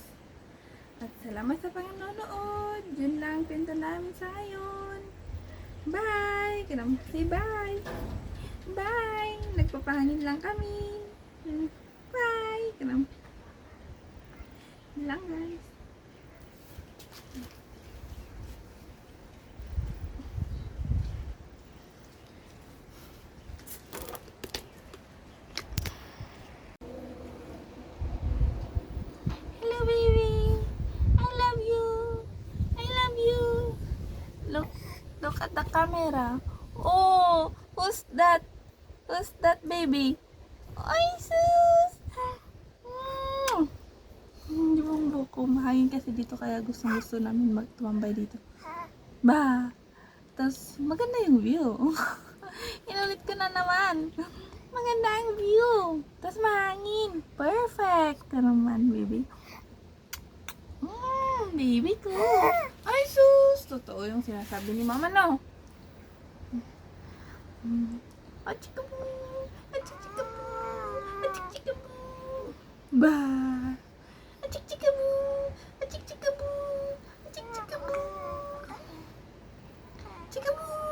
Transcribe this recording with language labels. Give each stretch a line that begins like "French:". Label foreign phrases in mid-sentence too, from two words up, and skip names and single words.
Filipino: At salamat sa panonood. Yun lang pinto namin sa ngayon.
English: Bye! Say bye! Bye!
Filipino: Nagpapahanin lang kami. Bye! Ganun lang guys.
English: Hello baby! I love you! I love you! Look at the camera. Oh! Who's that? Who's that baby?
Filipino: Ay sus! Hindi mo buko. Mahangin kasi dito kaya gusto namin magtumambay dito. Ba! Tapos maganda yung view. Inulit ko na naman. Maganda ang view. Tapos mahangin. Perfect. Ka naman, baby. Baby ko. Ay sus! Totoo yung sinasabi ni mama, no? Achikabu! Achikabu! Achikabu! Ba! Achikabu! Achikabu! Achikabu! Achikabu!